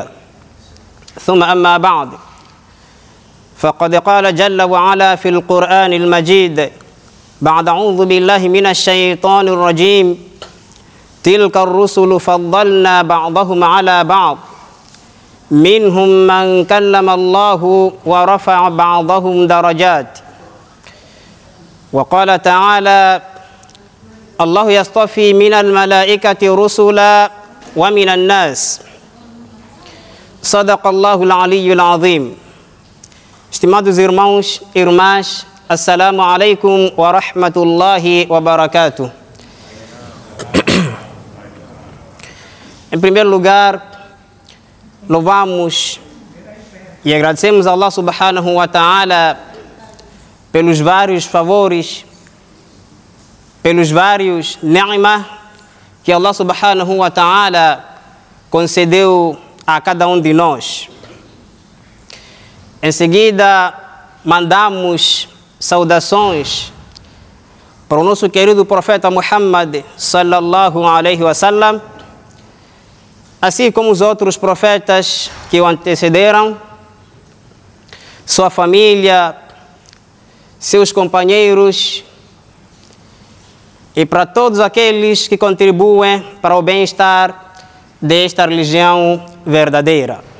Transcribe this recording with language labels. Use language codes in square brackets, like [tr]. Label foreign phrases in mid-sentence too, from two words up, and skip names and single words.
[ar] ثم أما بعد، فقد قال جل وعلا في القرآن المجيد بعد أعوذ بالله من الشيطان الرجيم: تلك الرسل فضلنا بعضهم على بعض منهم من كلم الله ورفع بعضهم درجات. وقال تعالى: الله يصطفي من الملائكة رسلا ومن الناس. صدق الله العلي العظيم. [pt] Estimados irmãos e irmãs, [ar] السلام عليكم ورحمة الله وبركاته. [pt] Em primeiro lugar, louvamos e agradecemos a Allah [ar] سبحانه وتعالى [pt] pelos vários favores, pelos vários ni'mah que Allah [ar] سبحانه وتعالى [pt] concedeu a cada um de nós. Em seguida, mandamos saudações para o nosso querido profeta Muhammad [ar] صلى الله عليه وسلم, [pt] assim como os outros profetas que o antecederam, sua família, seus companheiros e para todos aqueles que contribuem para o bem-estar desta religião verdadeira.